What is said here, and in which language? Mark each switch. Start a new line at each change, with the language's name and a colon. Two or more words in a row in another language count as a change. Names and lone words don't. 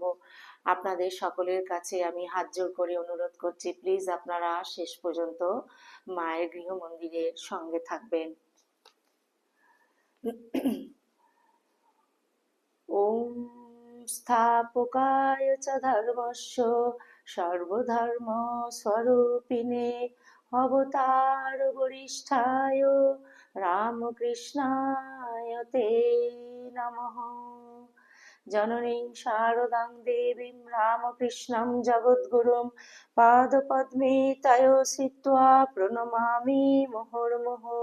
Bangla: আপনাদের সকলের কাছে আমি হাত জোড় করে অনুরোধ করছি, প্লিজ আপনারা শেষ পর্যন্ত মায়ের গৃহ মন্দিরের সঙ্গে থাকবেন।
Sanskrit: ওম স্থাপকায় চ ধর্মস্য সর্বধর্ম স্বরূপিণে অবতার বরিষ্ঠায় রামকৃষ্ণায় তে নমঃ। জননীং শারদাং দেবীং রামকৃষ্ণং জগদ্গুরুং পাদপদ্মে তয়ো শ্রিত্বা প্রণমামি মুহুর্মুহুঃ।